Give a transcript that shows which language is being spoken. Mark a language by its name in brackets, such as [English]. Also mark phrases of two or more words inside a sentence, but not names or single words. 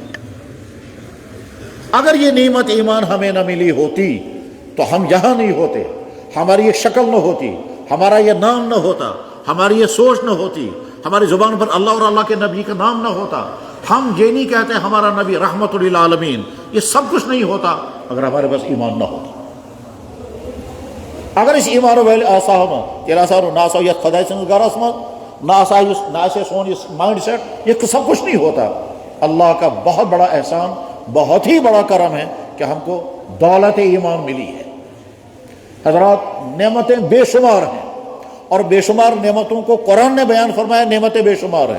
[Urdu] اگر یہ نعمت ایمان ہمیں نہ ملی ہوتی تو ہم یہاں نہیں ہوتے، ہماری یہ شکل نہ ہوتی، ہمارا یہ نام نہ ہوتا، ہماری یہ سوچ نہ ہوتی، ہماری زبان پر اللہ اور اللہ کے نبی کا نام نہ ہوتا. ہم یہ نہیں کہتے ہمارا نبی [Arabic] رحمت للعالمین. [Urdu] یہ سب کچھ نہیں ہوتا اگر ہمارے پاس ایمان نہ ہوتا. [Kashmiri] اگر اس ایمان ویل آسا تیرا آسار نہ آسا یہ خدا سن گرس من نہ آسا نہ آسے سون یہ [English] mind set, [Urdu] یہ سب کچھ نہیں ہوتا. اللہ کا بہت بڑا احسان، بہت ہی بڑا کرم ہے کہ ہم کو دولت ایمان ملی ہے. حضرات، نعمتیں بے شمار ہیں اور بے شمار نعمتوں کو قرآن نے بیان فرمایا نعمتیں بے شمار ہیں.